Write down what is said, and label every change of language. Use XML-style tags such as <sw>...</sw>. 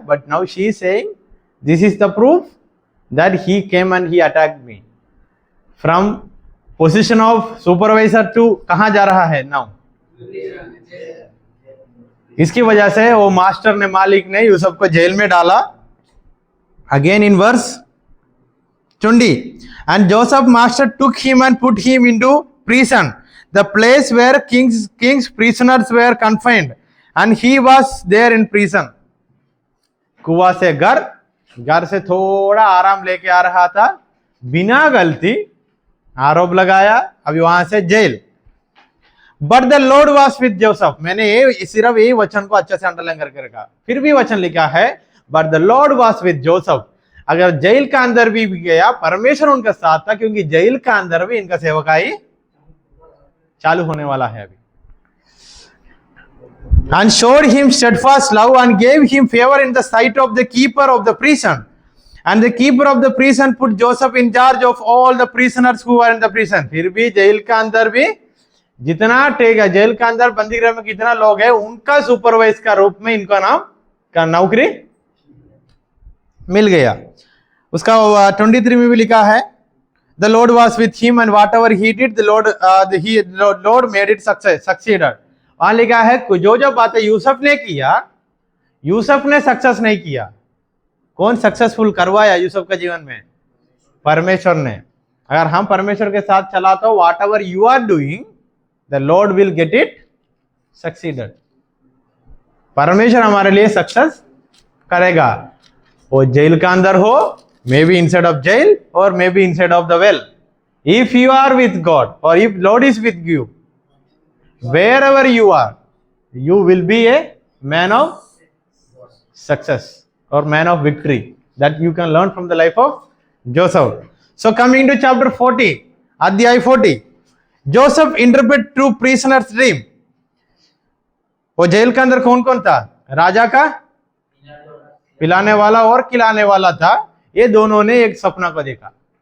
<en>But now she is saying this is the proof that he came and he attacked me. From position of supervisor to</en> <hi>कहां जा रहा है</hi> <en>now,</en> <hi>इसकी वजह से वो मास्टर ने, मालिक ने यूसुफ को जेल में डाला।</hi> <en>Again in verse 20, and Joseph master took him and put him into prison, the place where king's prisoners were confined, and he was there in prison।</en> <hi>कुआ से घर से थोड़ा आराम लेके आ रहा था, बिना गलती आरोप लगाया, अभी वहां से jail.</hi> <en>but the Lord was with Joseph,</en> <hi>मैंने सिर्फ यही वचन को अच्छे से अंडरलाइन करके रखा। फिर भी वचन लिखा है</hi> <en>But the Lord was with Joseph.</en> <hi>अगर जेल का अंदर भी गया, परमेश्वर उनका साथ था, क्योंकि जेल का अंदर भी इनका सेवकाई चालू होने वाला है अभी।</hi> <en>And showed him steadfast love and gave him favor in the sight of the keeper of the prison. And the keeper of the prison put Joseph in charge of all the prisoners who were in the prison।</en> <hi>फिर भी jail का अंदर भी जितना Tega, jail का अंदर बंदी गृह में कितना लोग है, उनका सुपरवाइज का रूप में इनका नाम का नौकरी मिल गया। उसका 23 में भी लिखा है</hi> <en>The Lord was with him and whatever he did the Lord made it succeeded.</en> <hi>वहां लिखा है जो बातें यूसुफ ने किया, यूसुफ ने सक्सेस नहीं किया। कौन सक्सेसफुल करवाया यूसुफ के जीवन में, परमेश्वर ने। अगर हम परमेश्वर के साथ चला तो</hi> <en>Whatever you are doing the Lord will get it succeeded.</en> <hi>परमेश्वर हमारे लिए सक्सेस करेगा। वो जेल का अंदर हो,</hi> <en>May be inside of jail और may be inside of the well. If you are with God और if Lord is with you, wherever you are, you will be a man of success or man of victory that you can learn from the life of Joseph। So coming to chapter 40, अध्याय 40, Joseph interpret two prisoners dream।</en> <hi>वो jail के अंदर कौन कौन था, राजा का पिलाने वाला और खिलाने वाला था। ये दोनों ने एक सपना को देखा।</hi>